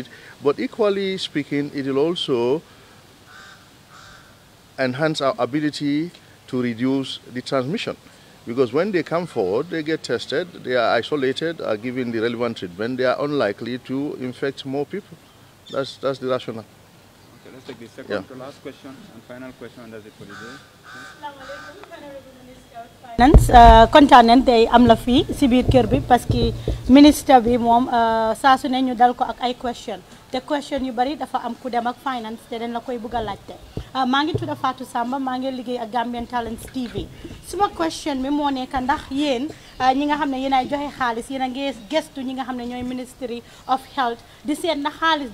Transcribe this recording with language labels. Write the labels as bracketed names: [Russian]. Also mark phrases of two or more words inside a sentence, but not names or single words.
[English] But equally speaking, it will also enhance our ability to reduce the transmission. Because when they come forward, they get tested, they are isolated, are given the relevant treatment, they are unlikely to infect more people. That's the rationale. Okay, let's take the second to last question and final question, and that's it for the day. [Wolof] kontaan nañ tey am la fii si biir kër bi [French] parce que [Wolof] ministre bi moom saa su ne ñu dal ko ak ay question te question yu bari dafa am ku dem ak finance te dañ la koy bëgg a laajte maa ngi tudd Fatou Samba maa ngi liggéey ak Gambian Talents TV suma question bi moo nekk ndax yéen ñi nga xam ne yéen ay joxe xaalis yéen a ngi gestu ñi nga xam ne ñooy Ministry of Health di seet na xaalis